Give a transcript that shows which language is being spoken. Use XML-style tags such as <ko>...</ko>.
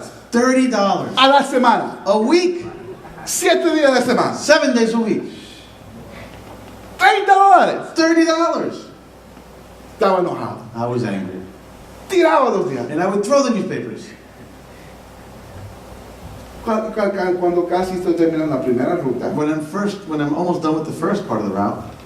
<es>$30 a la semana.</es> <en>a week.</en> <es>7 días de semana.</es> <en>7 days a week.</en> <es>$30.</es> <en>$30.</en> <es>Estaba enojado.</es> <en>I was angry.</en> <es>Tiraba los diarios.</es> <en>And I would throw the newspapers.</en> <es>Cuando casi estoy terminando la primera ruta,</es> <en>When I'm almost done with the first part of the route,</en>